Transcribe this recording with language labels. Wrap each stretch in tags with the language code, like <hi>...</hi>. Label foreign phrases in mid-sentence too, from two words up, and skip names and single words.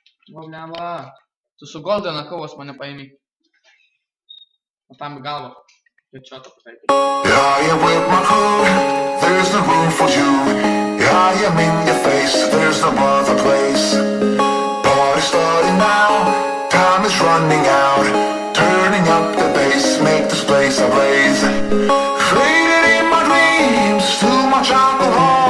<lt>O, blemba. Tu su Goldena kovos mane paėmė. O tam į galvą. Ir čia to pataikai.</lt> <en>Yeah, I am with my crew, there's no room for you. Yeah, I am in your face, there's no other place. Party starting now, time is running out. Turning up the bass, make this place ablaze. Faded in my dreams, too much alcohol.</en>